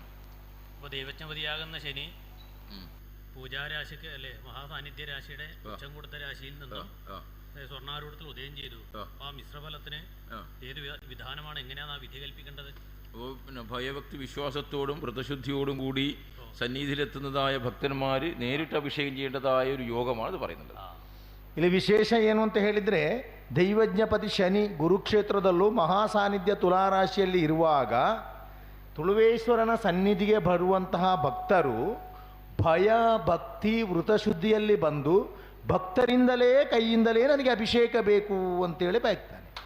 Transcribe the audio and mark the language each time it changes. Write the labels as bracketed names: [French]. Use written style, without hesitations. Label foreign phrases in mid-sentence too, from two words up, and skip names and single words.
[Malayalam] അപ്പോൾ ദൈവജ്ഞപതിയാകുന്ന ശനി പൂജാരാശിക്ക് അല്ലേ, മഹാസാന്നിധ്യ രാശിയുടെ ഉച്ചം കൊടുത്ത രാശിയിൽ നിന്നും സ്വർണ്ണാരൂഢത്തിൽ ഉദയം ചെയ്തു. അപ്പോൾ ആ മിശ്രഫലത്തിന് ഏത് വിധാനമാണ്, എങ്ങനെയാണ് ആ വിധി കൽപ്പിക്കേണ്ടത്? അപ്പോൾ പിന്നെ ഭയഭക്തി വിശ്വാസത്തോടും വ്രതശുദ്ധിയോടും കൂടി സന്നിധിയിലെത്തുന്നതായ ഭക്തന്മാർ നേരിട്ട് അഭിഷേകം ചെയ്യേണ്ടതായ ഒരു യോഗമാണ് ഇത് പറയുന്നത്. [Kannada] ಇಲ್ಲಿ ವಿಶೇಷ ಏನು ಅಂತ ಹೇಳಿದರೆ, ದೈವಜ್ಞಪತಿ ಶನಿ ಗುರುಕ್ಷೇತ್ರದಲ್ಲೂ ಮಹಾಸಾನ್ನಿಧ್ಯ ತುಲಾರಾಶಿಯಲ್ಲಿ ಇರುವಾಗ ತುಳುವೇಶ್ವರನ ಸನ್ನಿಧಿಗೆ ಬರುವಂತಹ ಭಕ್ತರು ಭಯ ಭಕ್ತಿ ವೃತಶುದ್ಧಿಯಲ್ಲಿ ಬಂದು ಭಕ್ತರಿಂದಲೇ ಕೈಯಿಂದಲೇ ನನಗೆ ಅಭಿಷೇಕ ಬೇಕು ಅಂತೇಳಿ ಬಯಸ್ತಾನೆ.